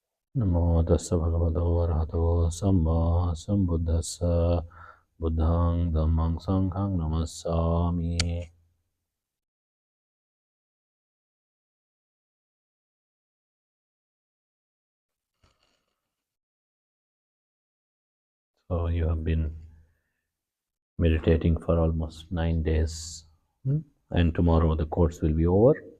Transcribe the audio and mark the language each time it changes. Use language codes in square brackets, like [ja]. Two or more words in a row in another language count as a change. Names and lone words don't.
[pi] Namo tassa bhagavato arahato samma sambuddhassa buddhang dhammang sanghang namassami. [en] So you have been meditating for almost 9 days, and tomorrow the course will be over.